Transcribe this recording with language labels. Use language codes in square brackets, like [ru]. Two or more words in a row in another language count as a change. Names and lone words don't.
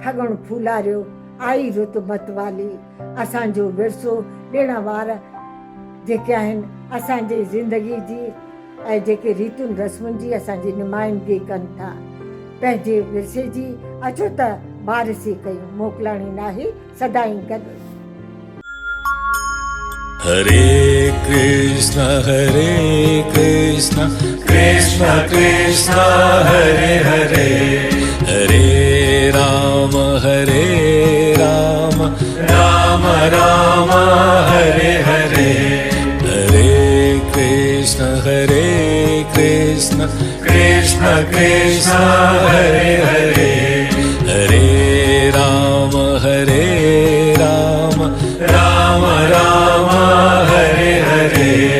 [sd] फगुण फूलारियो आई रुत मतवाली। असांजो विरसो ॾिण वार जेके आहिनि असांजी ज़िंदगी जी ऐं जेके रीतियुनि रस्मुनि जी असांजी नुमाइंदगी कनि था। पंहिंजे विरसे जी अचो त वारसी कयूं, मोकिलाणी नाहे सदाईं गॾु। [sa] हरे कृष्ण कृष्ण कृष्ण हरे हरे, हरे राम राम राम हरे हरे, हरे कृष्ण कृष्ण कृष्ण हरे हरे, हरे राम राम राम हरे हरे।